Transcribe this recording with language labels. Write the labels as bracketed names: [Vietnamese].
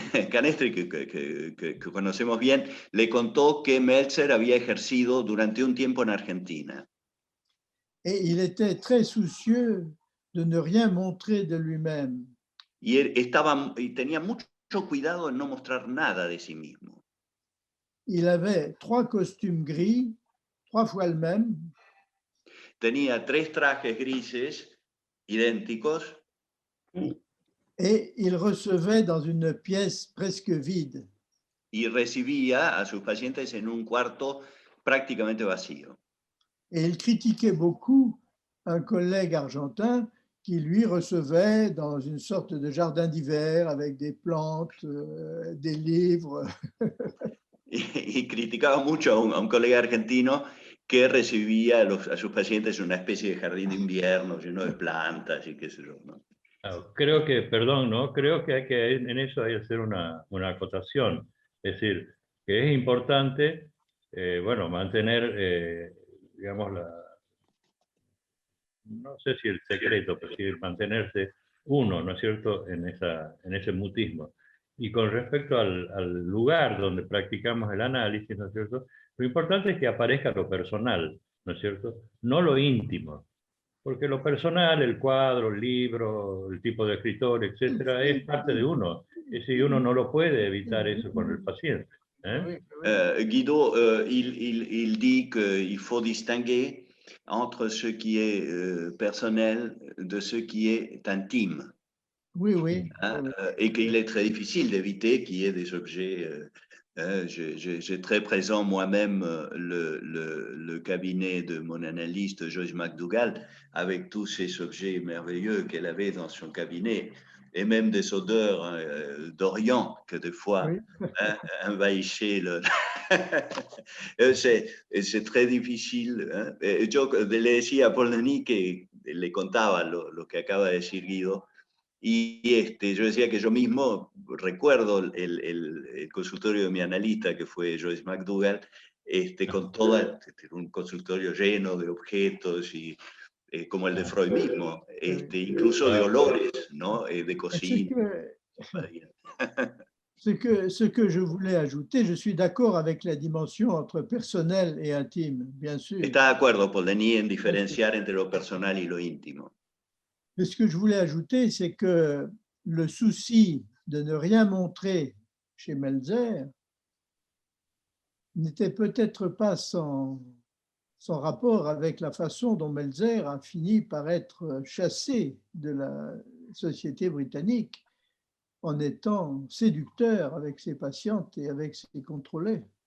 [Spanish] Canestri, que conocemos bien, le contó que Meltzer había ejercido durante un tiempo en Argentina. [French] Et il était très soucieux de ne rien montrer de lui-même. [Spanish] Y él tenía mucho cuidado en no mostrar nada de sí mismo. [French] Il avait 3 costumes gris, 3 fois le même. [Spanish] Tenía 3 trajes grises idénticos. [French] Et il recevait dans une pièce presque vide. [Spanish] Y recibía a sus pacientes en un cuarto prácticamente vacío. [French] Et il critiquait beaucoup un collègue argentin qui lui recevait dans une sorte de jardin d'hiver avec des plantes, des livres. [Spanish] Y criticaba mucho a un colega argentino que recibía a sus pacientes en una especie de jardín de invierno lleno de plantas y qué sé yo, ¿no? Creo que, perdón, ¿no? Creo que en eso hay que hacer una acotación. Es decir, que es importante, bueno, mantener, digamos, no sé si el secreto, pero sí mantenerse uno, ¿no es cierto?, en ese mutismo. Y con respecto al lugar donde practicamos el análisis, ¿no es cierto?, lo importante es que aparezca lo personal, ¿no es cierto?, no lo íntimo. Porque lo personal, el cuadro, el libro, el tipo de escritor, etcétera, es parte de uno. Es decir, uno no lo puede evitar eso con el paciente. [French] Guido, il dit qu'il faut distinguer entre ce qui est personnel de ce qui est intime. Oui. Et qu'il est très difficile d'éviter qu'il y ait des objets. J'ai très présent moi-même le cabinet de mon analyste Joyce McDougall avec tous ces objets merveilleux qu'elle avait dans son cabinet et même des odeurs d'Orient que des fois envahissaient le... C'est très difficile. [Spanish] Yo le decía a Paul Denis que le contaba lo que acaba de decir Guido. Y yo decía que yo mismo recuerdo el consultorio de mi analista, que fue Joyce McDougall, con todo un consultorio lleno de objetos, y como el de Freud mismo, incluso de olores, ¿no? De cocina. [French] Ce que je voulais ajouter, je suis d'accord avec la dimension entre personnel et intime, bien sûr. [Spanish] Está de acuerdo, Paul Denis, en diferenciar entre lo personal y lo íntimo. [French] Mais ce que je voulais ajouter, c'est que le souci de ne rien montrer chez Meltzer n'était peut-être pas sans rapport avec la façon dont Meltzer a fini par être chassé de la société britannique en étant séducteur avec ses patientes et avec ses contrôlés.